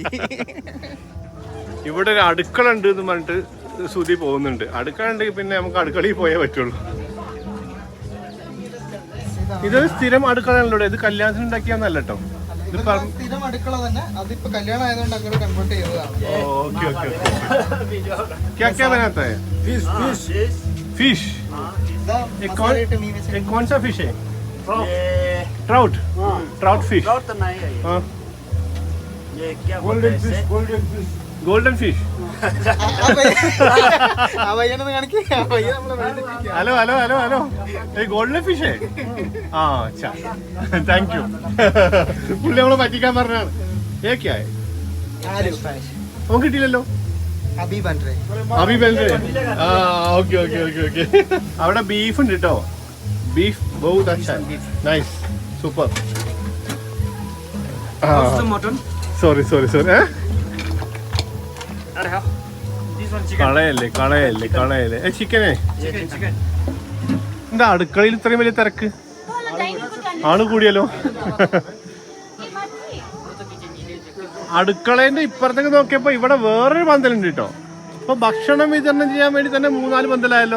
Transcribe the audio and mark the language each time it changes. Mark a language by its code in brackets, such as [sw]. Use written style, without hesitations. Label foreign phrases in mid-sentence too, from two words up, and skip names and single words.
[ml] ഇവിടെ ഒരു അടുക്കള ഉണ്ട് എന്ന് പറഞ്ഞിട്ട് സുധി പോകുന്നുണ്ട്. അടുക്കള ഉണ്ടെങ്കിൽ പിന്നെ നമുക്ക് അടുക്കളയിൽ പോയേ പറ്റുള്ളൂ. ഇതൊരു സ്ഥിരം അടുക്കളയാണല്ലോ. ഇത് കല്യാണത്തിന് ഉണ്ടാക്കിയാന്നല്ല കേട്ടോ. സ്ഥിരം അടുക്കള തന്നെ, അതിപ്പോ കല്യാണം ആയതുകൊണ്ട് അങ്ങോട്ട് കൺവേർട്ട് ചെയ്തതാണ്. [en] okay okay. [hi] क्या क्या बनाता है? फिश. कौन सा फिश है? [en] trout. trout fish. [hi] ट्राउट तो नहीं है। हाँ. ये क्या [en] golden fish? golden fish. hello hello hello hello. [hi] ये गोल्डन फिश है? हाँ अच्छा. [en] thank you. [ml] പുള്ളി നമ്മളെ പറ്റിക്കാൻ പറഞ്ഞാണ്. [hi] ये क्या है? [ml] നമുക്ക് കിട്ടിയില്ലല്ലോ. [hi] अभी बन रे. [ml] ആ [en] okay okay okay okay. [ml] അവിടെ ബീഫ് ഉണ്ട് കേട്ടോ. [hi] ബീഫ് बहुत अच्छा है. [en] nice. super. [hi] मटन. [en] sorry sorry sorry. This one chicken. [ml] കളയല്ലേ കളയല്ലേ കളയല്ലേ. ചിക്കനേ എന്താ അടുക്കളയിൽ ഇത്രയും വലിയ തിരക്ക്? ആള് കൂടിയല്ലോ. അടുക്കളേന്റെ ഇപ്പുറത്തേക്ക് നോക്കിയപ്പോ ഇവിടെ വേറൊരു പന്തലുണ്ട് കേട്ടോ. അപ്പൊ ഭക്ഷണം വിതരണം ചെയ്യാൻ വേണ്ടി തന്നെ 3-4 പന്തലായല്ലോ.